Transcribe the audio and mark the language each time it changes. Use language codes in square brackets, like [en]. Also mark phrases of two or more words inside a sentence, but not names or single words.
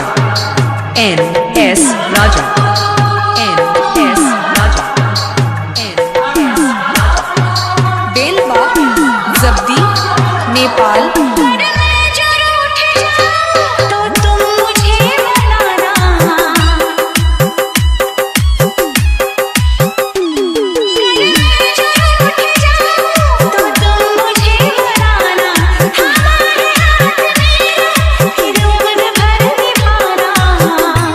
[hi] N.S. Raja. N.S. Raja. N.S. बेलबाग जब्दी नेपाल पर मैं जो रूठ जाऊं तो तुम मुझे मनाना, पर मैं जो रूठ जाऊं तो तुम मुझे मनाना, हमारे हाथ में फिर उम्र भर निभाना,